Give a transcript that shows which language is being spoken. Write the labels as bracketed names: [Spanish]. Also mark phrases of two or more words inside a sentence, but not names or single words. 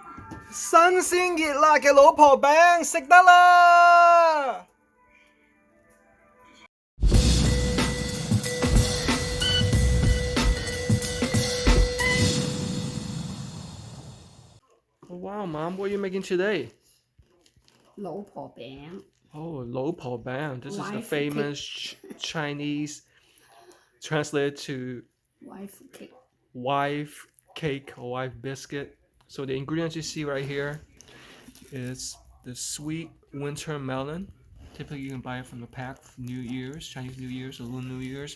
[Cantonese] 新鮮熱辣嘅老婆餅食得啦！ [English] Oh, wow, Mom, what are you making today? [Cantonese] 老婆餅 [English] Oh, 老婆餅. This is the Wife famous Chinese translated to wife cake. wife cake or wife biscuit. So the ingredients you see right here is the sweet winter melon. Typically you can buy it from the pack for New Year's, Chinese New Year's or Lunar New Year's.